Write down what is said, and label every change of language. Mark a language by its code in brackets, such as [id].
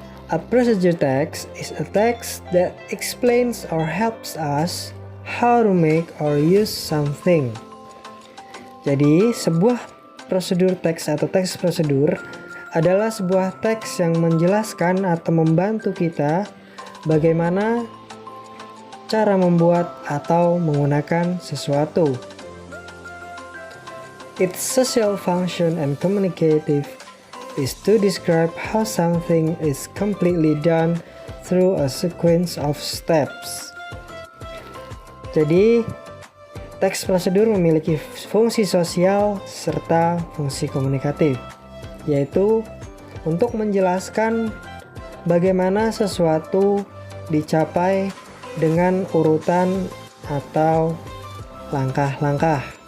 [en] A procedure text is a text that explains or helps us how to make or use something. [id] Jadi, sebuah prosedur teks atau teks prosedur adalah sebuah teks yang menjelaskan atau membantu kita bagaimana cara membuat atau menggunakan sesuatu. [en] Its social function and communicative is to describe how something is completely done through a sequence of steps. [id] Jadi, teks prosedur memiliki fungsi sosial serta fungsi komunikatif, yaitu untuk menjelaskan bagaimana sesuatu dicapai dengan urutan atau langkah-langkah.